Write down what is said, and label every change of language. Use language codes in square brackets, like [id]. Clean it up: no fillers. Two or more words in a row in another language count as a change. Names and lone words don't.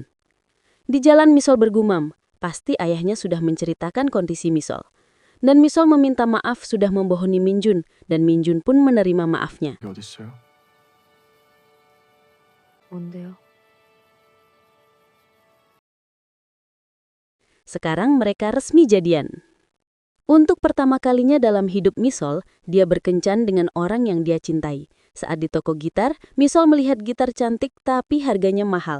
[id] Di jalan Misol bergumam, pasti ayahnya sudah menceritakan kondisi Misol. Dan Misol meminta maaf sudah membohongi Minjun, dan Minjun pun menerima maafnya. [ko] 여기 어딨어요? 뭔데요? [id] Sekarang mereka resmi jadian. Untuk pertama kalinya dalam hidup Misol, dia berkencan dengan orang yang dia cintai. Saat di toko gitar, Misol melihat gitar cantik tapi harganya mahal.